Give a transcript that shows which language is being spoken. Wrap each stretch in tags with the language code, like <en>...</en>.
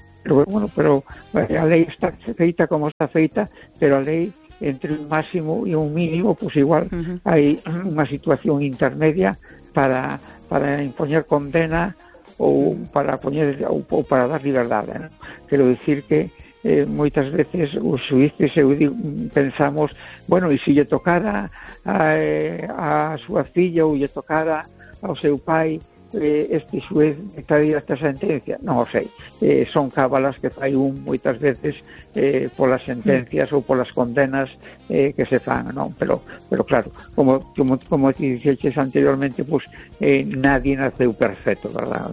<es>Bueno, pero la ley está</es> <gl>feita</gl> <es>como está feita, pero la ley entre un máximo y un mínimo, pues igual hay una situación intermedia para imponer condena o para dar libertad, ¿no?</es> <gl>Quiero decir que moitas veces os xuíces pensamos, bueno, e se lle tocara a súa filla ou lle tocara ao seu pai, este xuíz metería esta sentencia? Non o sei, son cábalas que fai un moitas veces polas sentencias ou polas condenas que se fan, non? Pero claro, como te dixeches anteriormente, pues, nadie naceu perfecto, verdad?</gl>